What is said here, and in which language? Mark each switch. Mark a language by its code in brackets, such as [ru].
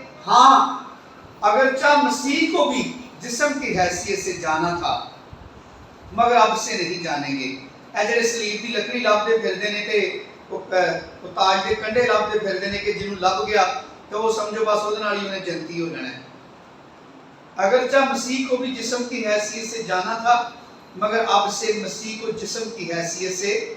[ur] ہاں اگرچہ مسیح کو بھی جسم کی حیثیت سے جانا تھا مگر اب سے نہیں جانیں گے. [pa] اے جڑے سلیب دی لکڑی لبدے پھردے نے تے وہ تاج دے کنڈے لبدے پھردے نے کہ جنوں لب گیا تو وہ سمجھو بس اودے نال ہی انہیں جنتی ہو جانا ہے. [ur] اگرچہ مسیح کو بھی جسم کی حیثیت سے جانا تھا مگر اب سے مسیح کو جسم کی حیثیت سے